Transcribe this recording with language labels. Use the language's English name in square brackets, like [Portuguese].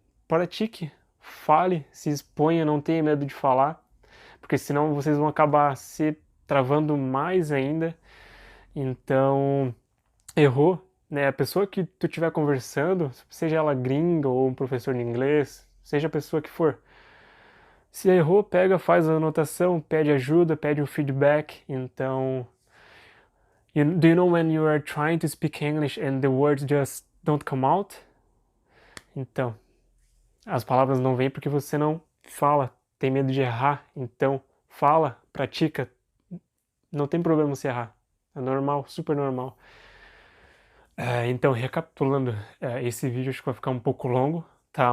[Portuguese] Pratique, fale, se exponha, não tenha medo de falar, porque senão vocês vão acabar se travando mais ainda. Então, errou, né? A pessoa que tu estiver conversando, seja ela gringa ou um professor de inglês, seja a pessoa que for, se errou, pega, faz a anotação, pede ajuda, pede um feedback. [English] Então, do you know when you are trying to speak English and the words just don't come out? [Portuguese] Então, as palavras não vêm porque você não fala, tem medo de errar. Então, fala, pratica, não tem problema se errar. É normal, super normal. Então, recapitulando, esse vídeo acho que vai ficar um pouco longo, tá?